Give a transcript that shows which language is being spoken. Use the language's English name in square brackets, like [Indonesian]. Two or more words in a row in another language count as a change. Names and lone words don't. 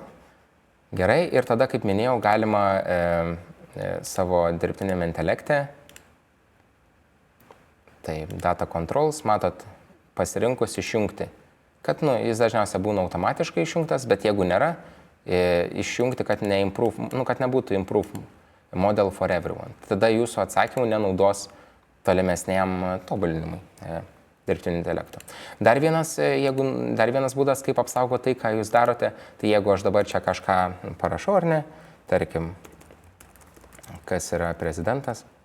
[Lithuanian] Gerai, ir tada, kaip minėjau, galima savo dirbtinėme intelekte, tai [English] data controls, [Lithuanian] matot, pasirinkus išjungti, kad jis dažniausiai būna automatiškai išjungtas, bet jeigu nėra, išjungti, kad nebūtų [English] improve model for everyone. [Lithuanian] Tada jūsų atsakymų nenaudos tolimesniam tobulinimui dirbtinio intelekto. Dar vienas būdas, kaip apsaugoti tai, ką jūs darote, tai jeigu aš dabar čia kažką parašau ar ne, tarkim, kas yra prezidentas.